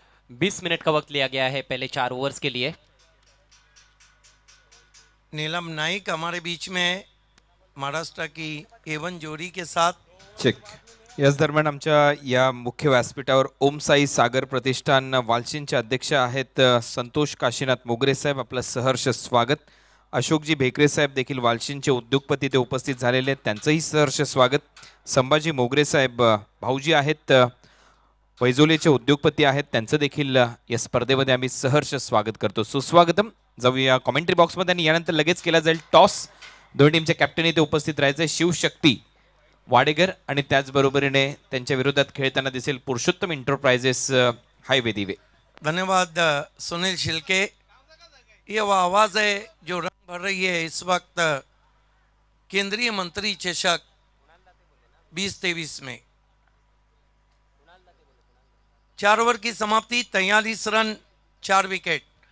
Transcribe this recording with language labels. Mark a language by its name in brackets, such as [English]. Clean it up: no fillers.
[Hindi] बीस मिनट का वक्त लिया गया है पहले 4 ओवर्स के लिए। नीलम नाइक हमारे बीच में है, महाराष्ट्र की A1 जोड़ी के साथ। [English] Check. [Marathi] याच दरम्यान आमच्या या मुख्य व्यासपीठावर ओम साई सागर प्रतिष्ठान वालशिनचे अध्यक्ष आहेत संतोष काशीनाथ मोगरे साहेब, आपलं सहर्ष स्वागत। अशोकजी भेकरे साहेब देखील वालशिनचे उद्योगपती ते उपस्थित झालेले आहेत, त्यांचंही सहर्ष स्वागत। संभाजी मोगरे साहेब भाऊजी आहेत, वैजोलेचे उद्योगपती आहेत, त्यांचं देखील या स्पर्धेमध्ये आम्ही सहर्ष स्वागत करतो। सुस्वागतम। जाऊया कमेंट्री बॉक्समध्ये आणि यानंतर लगेच केला जाईल टॉस। दोन्ही टीमच्या कॅप्टन इथे उपस्थित राहायचे शिवशक्ती वाडेकर आणि त्याचबरोबरीने त्यांच्या विरोधात खेळताना दिसेल पुरुषोत्तम इंटरप्राइजेस हाईवे दीवे। [Hindi] धन्यवाद सुनील शिल्के। ये वो आवाज़ है जो रंग भर रही है इस वक्त केंद्रीय मंत्री चषक 2023 में। 4 ओवर की समाप्ति, 43 रन 4 विकेट।